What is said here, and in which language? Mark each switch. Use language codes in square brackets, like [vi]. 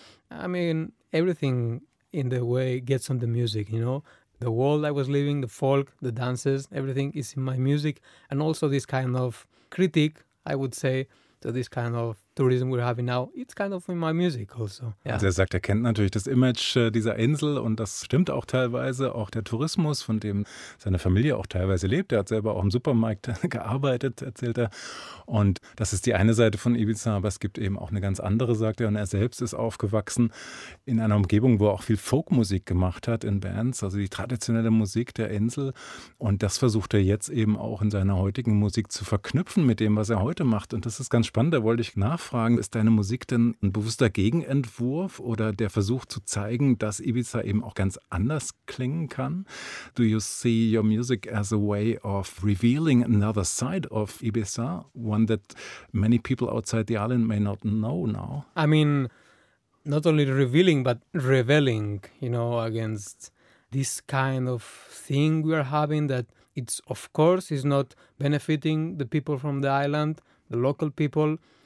[en] I mean, everything in the way gets on the music, you know. The world I was living, the folk, the dances, everything is in my music. And also this kind of critique, I would say, to this kind of tourism we're having now, it's kind of in my music also. Yeah. [de] Also er sagt, er kennt natürlich das Image dieser Insel und das stimmt auch teilweise, auch der Tourismus, von dem seine Familie auch teilweise lebt. Er hat selber auch im Supermarkt gearbeitet, erzählt er. Und das ist die eine Seite von Ibiza, aber es gibt eben auch eine ganz andere, sagt er. Und er selbst ist aufgewachsen in einer Umgebung, wo er auch viel Folkmusik gemacht hat in Bands, also die traditionelle Musik der Insel. Und das versucht er jetzt eben auch in seiner heutigen Musik zu verknüpfen mit dem, was er heute macht. Und das ist ganz spannend, da wollte ich nachfragen, ist deine Musik denn ein bewusster Gegenentwurf oder der Versuch zu zeigen, dass Ibiza eben auch ganz anders klingen kann? [en] Do you see your music as a way of revealing another side of Ibiza, one that many people outside the island may not know now? I mean, not only revealing, but rebelling, you know, against this kind of thing we are having that it's, of course, is not benefiting the people from the island, the local people.